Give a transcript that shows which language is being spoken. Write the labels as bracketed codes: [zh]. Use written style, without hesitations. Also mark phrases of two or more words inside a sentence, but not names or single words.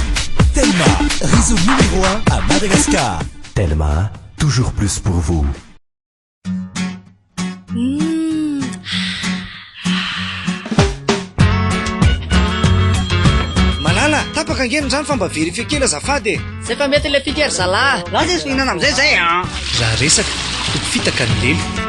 [fr] Réseau numéro 1 à Madagascar. Telma, toujours plus pour vous. [mg] Malala, tapaka angeny zany fa mba verifie kely azafady. Zay fa mety le fikery zalahy. Raha izy fihinana amin'izay zay raha resaka toko fitaka ny lelo.